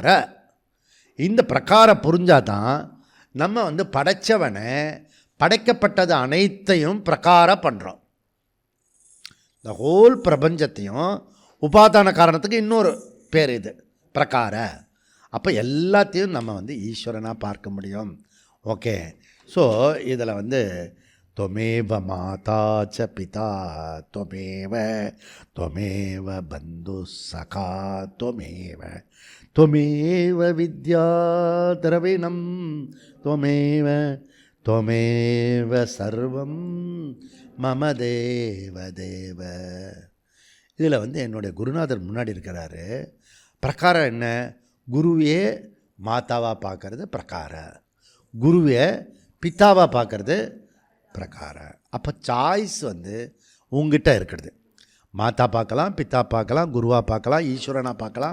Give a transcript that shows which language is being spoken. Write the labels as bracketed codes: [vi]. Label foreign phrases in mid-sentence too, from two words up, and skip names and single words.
[ta] இந்த பிரகார புரிஞ்சாதான் நம்ம வந்து படைச்சவனை, படைக்கப்பட்டது அனைத்தையும் பிரகார பண்ணுறோம். இந்த ஹோல் பிரபஞ்சத்தையும் உபாதான காரணத்துக்கு இன்னொரு பேர் இது பிரகார. அப்போ எல்லாத்தையும் நம்ம வந்து ஈஸ்வரனாக பார்க்க முடியும். [en] okay, so [ta] இதில் வந்து [sa] त्वमेव माता च पिता त्वमेव त्वमेव बन्धुः सखा त्वमेव त्वमेव विद्या द्रविणं त्वमेव त्वमेव सर्वं मम देव देव. [ta] இதில் வந்து என்னுடைய குருநாதர் முன்னாடி இருக்கிறாரு. பிரகாரம் என்ன, குருவே மாதாவாக பார்க்கறது பிரகார, குருவே பிதாவாக பார்க்கறது பிரகார. அப்போ சாய்ஸ் வந்து உங்ககிட்ட இருக்கிறது. மாதா பார்க்கலாம், பிதா பார்க்கலாம், குருவாக பார்க்கலாம், ஈஸ்வரனாக பார்க்கலாம்.